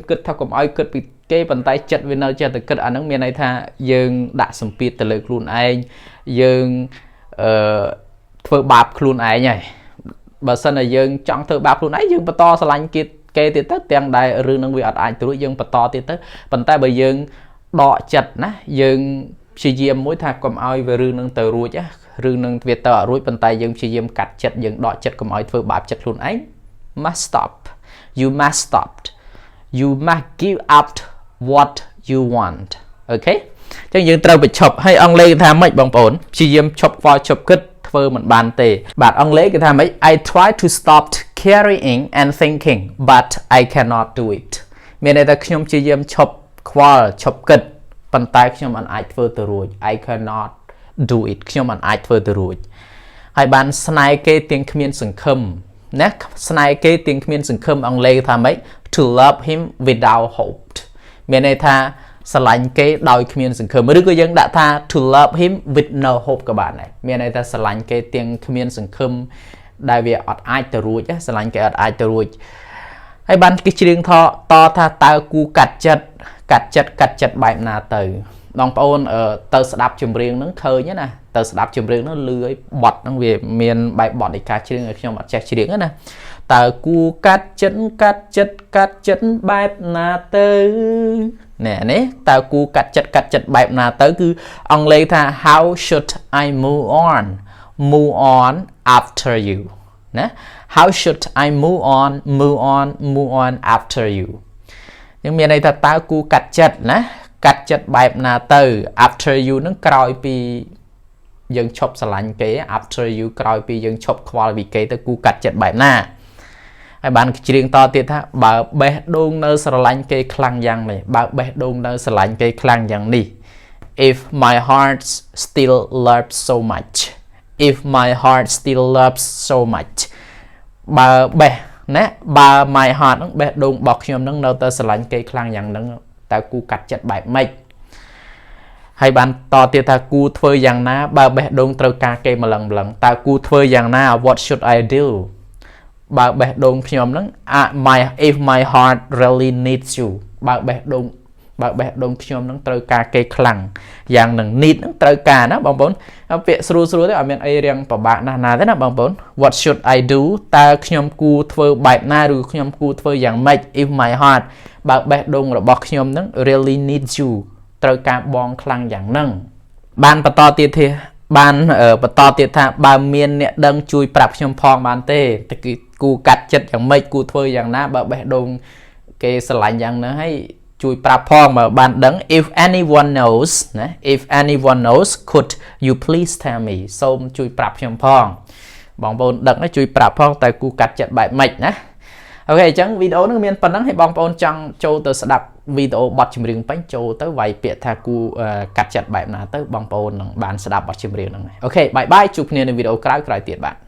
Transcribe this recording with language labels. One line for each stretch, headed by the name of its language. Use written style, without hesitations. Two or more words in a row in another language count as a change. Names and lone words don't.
Khmer: គិតថាកុំឲ្យគិតពីគេប៉ុន្តែចិត្តវានៅចេះតែគិតអានឹងមានន័យថាយើងដាក់សម្ពាធទៅលើខ្លួនឯងយើងធ្វើបាបខ្លួនឯងហើយបើសិនតែយើងចង់ធ្វើបាបខ្លួនឯងយើងបន្តស្រឡាញ់គេទៀតទៅទាំងដែលរឿងនឹងវាអត់អាចទៅរួចយើងបន្តទៀតទៅប៉ុន្តែបើយើងដកចិត្តណាយើងព្យាយាមមួយថាកុំឲ្យវារឿងនឹងទៅរួចរឿងនឹងវាទៅអត់រួចប៉ុន្តែយើងព្យាយាមកាត់ចិត្តយើងដកចិត្តកុំឲ្យធ្វើបាបចិត្តខ្លួនឯង
English: must stop you must give up what you want
Khmer: អូខេអញ្ចឹងយើងត្រូវបញ្ឈប់ហើយអង់គ្លេសគេថាម៉េចបងប្អូនព្យាយាមឈប់ខ្វល់ឈប់គិតធ្វើមិនបានទេបាទអង់គ្លេសគេថាម៉េច
English: I try to stop carrying and thinking but I cannot do it
Khmer: មានន័យថាខ្ញុំព្យាយាមឈប់ខ្វល់ឈប់គិតប៉ុន្តែខ្ញុំមិនអាចធ្វើទៅរួច
English: I cannot do it
Khmer: ខ្ញុំមិនអាចធ្វើទៅរួចហើយបានស្នេហ៍គេ ទាំងគ្មានសង្ឃឹមណាស្នេហ៍គេទាំងគ្មានសង្ឃឹមអង់គ្លេសថាម៉េច
English: to love him without hope
Khmer: មានន័យថាស្រឡាញ់គេដោយគ្មានសង្ឃឹមឬក៏យើងដាក់ថា
English: to love him with no hope
Khmer: ក៏បានដែរមានន័យថាស្រឡាញ់គេទាំងគ្មានសង្ឃឹមដែលវាអត់អាចទៅ រួចស្រឡាញ់គេអត់អាចទៅរួចហើយបានគេច្រៀងតថាតើគូកាត់ចិត្តបែបណាទៅបងប្អូនទៅស្ដាប់ចម្រៀងហ្នឹងឃើញណាទៅស្ដាប់ចម្រៀងហ្នឹងលឺឲ្យបត់ហ្នឹង វាមានបែបបត់នៃការច្រៀងឲ្យខ្ញុំអត់ចេះច្រៀងណាតើគូកាត់ចិត្តបែបណាទៅណែនេះតើគូកាត់ចិត្តបែបណា ទៅគឺអង់គ្លេសថា
English: how should I move on after you
Khmer: ណា
English: how should I move on after you
Khmer: យើងមានន័យថាតើ គូកាត់ចិត្តណាកាត់ចិត្តបែបណាទៅ
English: after you
Khmer: នឹងក្រោយពីយើងឈប់ស្រឡាញ់គេ
English: after you
Khmer: ក្រោយពីយើងឈប់ខ្វល់ពីគេទៅគូកាត់ចិត្តបែបណាហើយបានច្រៀងតទៀតថាបើបេះដូងនៅស្រឡាញ់គេខ្លាំងយ៉ាងនេះបើបេះដូងនៅស្រឡាញ់គេខ្លាំងយ៉ាងនេះ
English: if my heart still loves so much
Khmer: បើបេះណាបើ
English: my heart
Khmer: ហ្នឹងបេះដូងរបស់ខ្ញុំហ្នឹងនៅតែស្រឡាញ់គេខ្លាំងយ៉ាងហ្នឹងតើគូកាត់ចិត្តបែបម៉េចហើយបានតទៀតថាគូធ្វើយ៉ាងណាបើបេះដូងត្រូវការគេម្លឹងតើគូធ្វើយ៉ាងណា
English: what should I do
Khmer: បើបេះដូងខ្ញុំហ្នឹង
English: if my heart really needs you
Khmer: បើបេះដូងខ្ញុំហ្នឹងត្រូវការគេខ្លាំងយ៉ាងនឹង need ហ្នឹងត្រូវការណាបងប្អូនពាក្យស្រួលទេអត់មានអីរៀងពិបាកណាស់ទេណាបងប្អូន
English: what should I do
Khmer: តើខ្ញុំគួរធ្វើបែបណាឬខ្ញុំគួរធ្វើយ៉ាងម៉េច
English: if my heart
Khmer: បើបេះដូងរបស់ខ្ញុំហ្នឹង
English: really needs you
Khmer: ត្រូវការបងខ្លាំង យ៉ាងហ្នឹងបានបន្តទៀតថាបើមានអ្នកដឹងជួយប្រាប់ខ្ញុំផងបានទេគឺគូកាត់ចិត្តយ៉ាងម៉េចគូ ធ្វើយ៉ាងណាបើបេះដូងគេស្រឡាញ់យ៉ាងហ្នឹងហើយជួយប្រាប់ផងបើបានដឹង
English: if anyone knows could you please tell me
Khmer: សូមជួយប្រាប់ខ្ញុំផងបងប្អូនដឹងជួយប្រាប់ផងតែគូកាត់ចិត្តបែបម៉េចណាអូខេអញ្ចឹងវីដេអូនេះមានប៉ុណ្ណឹងហើយបងប្អូនចង់ចូលទៅស្ដាប់វីដេអូបទចម្រៀងពេញចូលទៅវាយពាក្យថាគូកាត់ចិត្តបែបណាទៅបងប្អូននឹងបានស្ដាប់បទចម្រៀងហ្នឹងអូខេបាយបាយជួបគ្នានៅវីដេអូក្រោយទៀតបាទ